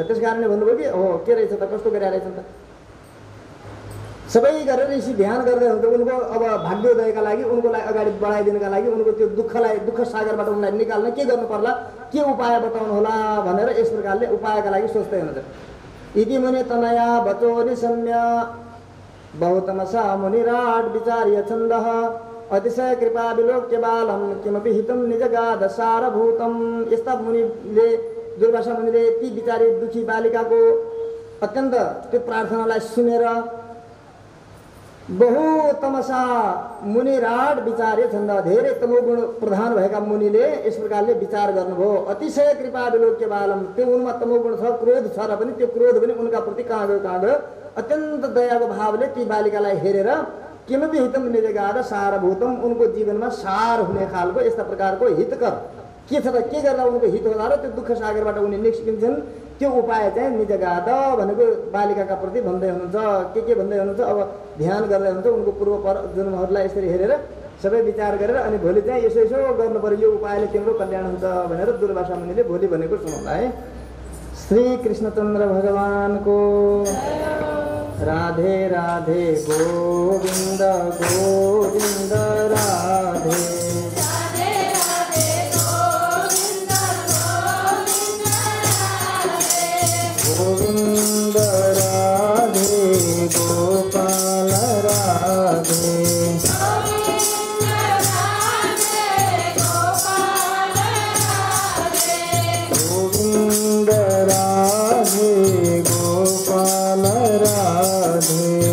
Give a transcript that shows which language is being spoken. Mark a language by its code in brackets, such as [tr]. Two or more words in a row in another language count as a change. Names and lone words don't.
[ne] त्यस कारणले भन्नुभयो कि हो के रहेछ त, कस्तो गरिरहेछ त, सबै गरेर यसरी ध्यान गर्दै हुन्छ। उनको अब भाग्योदयका लागि, उनकोलाई अगाडि बढाइदिनका लागि, उनको त्यो दुःख सागरबाट उनलाई निकाल्न के गर्नु पर्ला, के उपाय बताउनु होला भनेर यस प्रकारले उपायका लागि सोच्दै हुनुहुन्छ। [sa] इति मुनि तनया बचो निशम्य बहुतमसा मुनिराट विचार्य छन्दः, अतिशय कृपा विलोक्य बालम किमपि हितम निजगाद सारभूतम। [ne] यस्ता मुनिले, दुर्वासा मुनिले ती विचारी दुखी बालिकाको अत्यन्त त्यो प्रार्थनालाई सुनेर [sa] बहुतमसा मुनिराट विचार्य छन्द, [ne] धेरै तमोगुण प्रधान भएका मुनिले यस प्रकारले विचार गर्नुभयो। [sa] अतिशय कृपा विलोक्य बालम, [ne] त्यो उनमा तमोगुण छ, क्रोध छ र पनि त्यो क्रोध पनि उनका प्रति कहाँ गयो अत्यन्त दयाको भावले ती बालिकालाई हेरेर [sa] किमपि हितम निजगाद सारभूतम, [ne] उनको जीवनमा सार हुने खालको यस्ता प्रकारको हितकर के छ त, के गर्दा उनको हित होला र त्यो दुःख सागरबाट उनी निस्किन्छन्, त्यो उपाय चाहिँ निजगाद भनेको बालिकाका प्रति भन्दै हुनुहुन्छ। के भन्दै हुनुहुन्छ, अब ध्यान गर्दै हुनुहुन्छ उनको पूर्व जन्महरूलाई यसरी हेरेर सबै विचार गरेर अनि भोलि चाहिँ यसो गर्नु पर्यो, यो उपायले तिम्रो कल्याण हुन्छ भनेर दुर्वासा मुनिले भोलि भनेको सुनाउँदा है। श्री कृष्णचन्द्र भगवानको राधे राधे गोविंद गोविंद राधे गोविंद राधे गोपाल राधे गोविंद राधे गोपाल राधे